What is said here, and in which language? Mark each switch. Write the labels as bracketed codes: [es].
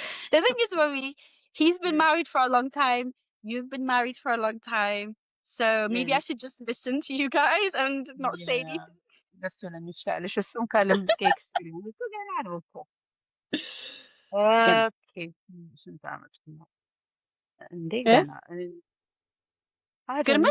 [en] The thing is, Mommy, he's been married for a long time. You've been married for a long time. So maybe I should just listen to you guys and not say anything. [am] እሱ ነው የሚሻልሽ። እሱም ከልምድ ከኤክስፒሪየንስ ገና ነው እኮ። ኦኬ ስንት ዓመቱ ነው? እንዴ Eh? [en] ገና I don't know